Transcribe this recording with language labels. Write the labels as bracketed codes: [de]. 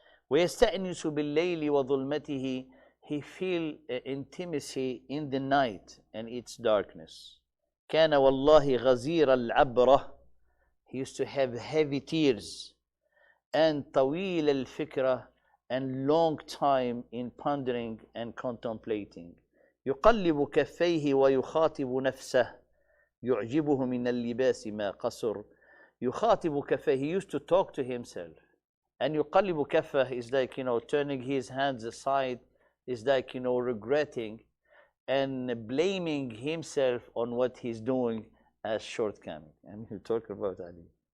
[ar] ويستأنس بالليل وظلمته, [en] he feel intimacy in the night and its darkness. [ar] كان والله غزير العبرة, [en] he used to have heavy tears, and [ar] طويل الفكرة, [en] and long time in pondering and contemplating. [ar] يقلب كفيه ويخاطب نفسه يعجبه من اللباس ما قصر. يخاطب كفيه, [en] he used to talk to himself And [ar] يقلب كفه [en] is like, turning his hands aside, is like, regretting and blaming himself on what he's doing as shortcoming. And you talk about Ali.